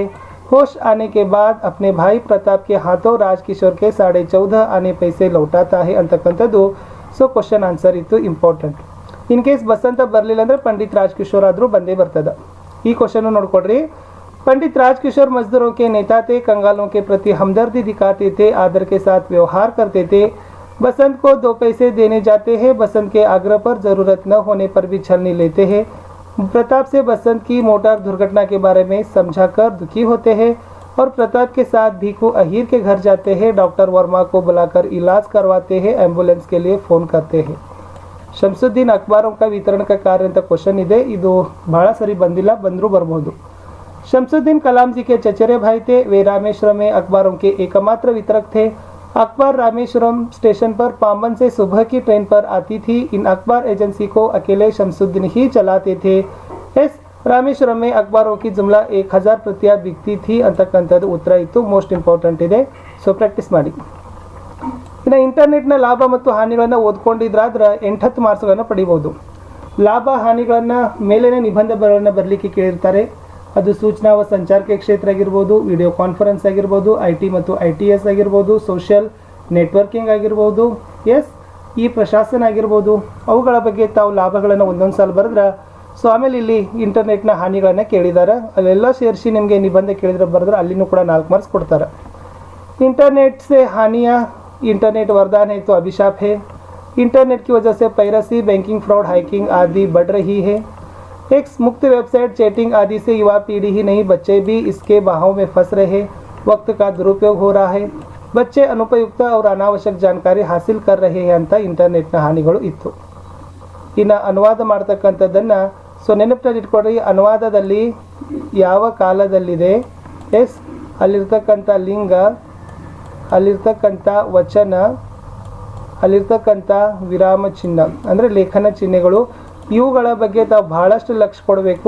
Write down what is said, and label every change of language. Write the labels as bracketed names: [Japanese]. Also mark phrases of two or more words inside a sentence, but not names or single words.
[Hindi] होश आने के बाद अपने भाई प्रताप के हाथों राजकिशोर के 14.5 आने पैसे लौटाता है ಅಂತಕ್ಕಂಥದ್ದು. [English] so question answer [Kannada] ಇತ್ತು ಇಂಪಾರ್ಟೆಂಟ್. [English] in case [Kannada] ಬಸಂತ ಬರಲಿಲ್ಲ ಅಂದರೆ पंडित राजकिशोर ಆದರೂ ಬಂದೇ ಬರ್ತದೆ. ಈ ಕ್ವಶನ್ ನೋಡ್ಕೊಡ್ರಿ. [Hindi] पंडित राजकिशोर मजदूरों के नेता थे, कंगालों के प्रति हमदर्दी दिखाते थे, आदर के साथ व्यवहार करते थे. बसंत को 2 पैसे देने जाते हैं, बसंत के आग्रह पर ज़रूरत न होने पर भी छलनी लेते हैं. प्रताप से बसंत की मोटर दुर्घटना के बारे में समझाकर दुखी होते हैं और प्रताप के साथ भीखू अहीर के घर जाते हैं. डॉक्टर वर्मा को बुलाकर इलाज करवाते हैं, एम्बुलेंस के लिए फ़ोन करते हैं. शमसुद्दीन अखबारों का वितरण का कार्य [Kannada] ಅಂತ ಕ್ವಶನ್ ಇದೆ. ಇದು ಬಹಳ ಸರಿ ಬಂದಿಲ್ಲ, ಬಂದರೂ ಬರಬಹುದು. [Hindi] शमसुद्दीन कलाम जी के चचेरे भाई थे, वे रामेश्वरम में अखबारों के एकमात्र वितरक थे. अखबार रामेश्वरम स्टेशन पर पाम्बन से सुबह की ट्रेन पर आती थी. इन अखबार एजेंसी को अकेले शमसुद्दीन ही चलाते थे. रामेश्वरम में अखबारों की जुमला 1000 प्रतियां बिकती थी [Kannada] ಅಂತಕ್ಕಂಥದ್ದು ಉತ್ತರ ಇತ್ತು. [English] most important [Kannada] ಇದೆ. [English] so practice [Kannada] ಮಾಡಿ. ಇನ್ನು ಇಂಟರ್ನೆಟ್ನ ಲಾಭ ಮತ್ತು ಹಾನಿಗಳನ್ನು ಓದ್ಕೊಂಡಿದ್ರಾದ್ರೆ 8 ಮಾರ್ಕ್ಸ್ಗಳನ್ನು ಪಡಿಬೋದು. ಲಾಭ ಹಾನಿಗಳನ್ನು ಮೇಲಿನ ನಿಬಂಧಗಳನ್ನು ಬರಲಿಕ್ಕೆ ಕೇಳಿರ್ತಾರೆ. ಅದು ಸೂಚನಾ ವ ಸಂಚಾರ ಕ್ಷೇತ್ರ ಆಗಿರ್ಬೋದು, [English] video conference [Kannada] ಆಗಿರ್ಬೋದು, IT ಮತ್ತು ITS ಆಗಿರ್ಬೋದು, [English] social networking [Kannada] ಆಗಿರ್ಬೋದು, ಎಸ್ ಈ ಪ್ರಶಾಸನ ಆಗಿರ್ಬೋದು, ಅವುಗಳ ಬಗ್ಗೆ ತಾವು ಲಾಭಗಳನ್ನು ಒಂದೊಂದು ಸಾಲ ಬರೆದ್ರೆ ಸೊ ಆಮೇಲೆ ಇಲ್ಲಿ ಇಂಟರ್ನೆಟ್ನ ಹಾನಿಗಳನ್ನು ಕೇಳಿದ್ದಾರೆ, ಅಲ್ಲೆಲ್ಲ ಸೇರಿಸಿ ನಿಮಗೆ ನಿಬಂಧ ಕೇಳಿದ್ರೆ ಬರೆದ್ರೆ ಅಲ್ಲಿನೂ ಕೂಡ 4 ಮಾರ್ಕ್ಸ್ ಕೊಡ್ತಾರೆ. [Hindi] इंटरनेट से हानियाँ, इंटरनेट वरदान है तो अभिशाप है. इंटरनेट की वजह से पायरेसी, बैंकिंग फ्रॉड, हैकिंग आदि बढ़ रही है. एक मुक्त वेबसाइट, चैटिंग आदि से युवा पीढ़ी ही नहीं बच्चे भी इसके बहाव में फंस रहे. वक्त का दुरुपयोग हो रहा है. बच्चे अनुपयुक्त और अनावश्यक जानकारी हासिल कर रहे हैं [Kannada] ಅಂತ ಇಂಟರ್ನೆಟ್ನ ಹಾನಿಗಳು ಇತ್ತು. ಇನ್ನು ಅನುವಾದ ಮಾಡ್ತಕ್ಕಂಥದ್ದನ್ನು ಸೊ ನೆನಪಿನಲ್ಲಿ ಇಟ್ಕೊಡ್ರಿ. ಅನುವಾದದಲ್ಲಿ ಯಾವ ಕಾಲದಲ್ಲಿದೆ, ಎಸ್ ಅಲ್ಲಿರ್ತಕ್ಕಂಥ ಲಿಂಗ, ಅಲ್ಲಿರ್ತಕ್ಕಂಥ ವಚನ, ಅಲ್ಲಿರ್ತಕ್ಕಂಥ ವಿರಾಮ ಚಿಹ್ನ ಅಂದರೆ ಲೇಖನ ಚಿಹ್ನೆಗಳು, ಇವುಗಳ ಬಗ್ಗೆ ತಾವು ಬಹಳಷ್ಟು ಲಕ್ಷ್ಯ ಕೊಡಬೇಕು.